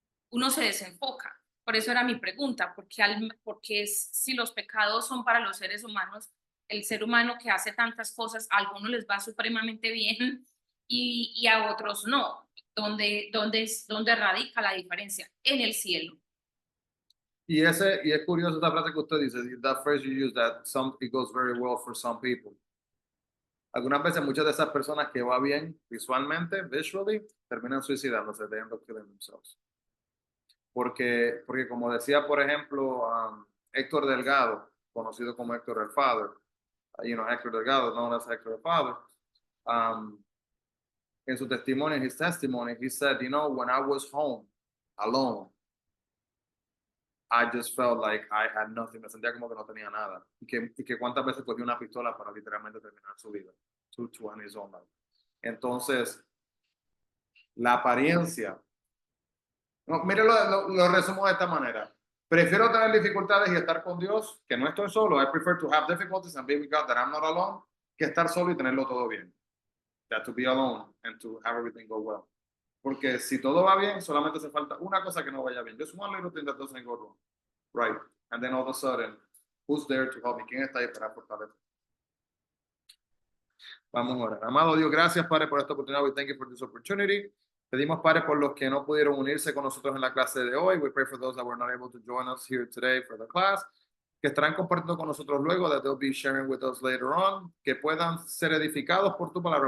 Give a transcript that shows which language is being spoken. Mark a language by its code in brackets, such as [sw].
[es] Uno se desenfoca. Por eso era mi pregunta, porque si los pecados son para los seres humanos, el ser humano que hace tantas cosas, a algunos les va supremamente bien y a otros no. ¿Dónde radica la diferencia? En el cielo. Y es curioso esta frase que usted dice, [en] that phrase you use, that it goes very well for some people. [es] Algunas veces muchas de esas personas que va bien visualmente, [en] visually, [es] terminan suicidándose, [en] they end up killing themselves. [es] Porque como decía, por ejemplo, Héctor Delgado, conocido como Héctor el Father, [en] Héctor Delgado, known as Héctor el Father, [es] en su testimonio, [en] his testimony, he said, when I was home, alone, I just felt like I had nothing. [es] Me sentía como que no tenía nada. Y que cuántas veces cogió una pistola para literalmente terminar su vida. [en] To end his own life. [es] Entonces, la apariencia. No, mire, lo resumo de esta manera. Prefiero tener dificultades y estar con Dios, que no estoy solo. [en] I prefer to have difficulties and be with God that I'm not alone, [es] que estar solo y tenerlo todo bien. [en] That to be alone and to have everything go well. [es] Porque si todo va bien, solamente hace falta una cosa que no vaya bien. [en] Just one little thing that doesn't go wrong. Right. And then all of a sudden, who's there to help me? [es] ¿Quién está ahí para fortalecer? Vamos a orar. Amado Dios, gracias, Padre, por esta oportunidad. [en] We thank you for this opportunity. [es] Pedimos, Padre, por los que no pudieron unirse con nosotros en la clase de hoy. [en] We pray for those that were not able to join us here today for the class. [es] Que estarán compartiendo con nosotros luego, [en] that they'll be sharing with us later on. [es] Que puedan ser edificados por tu palabra.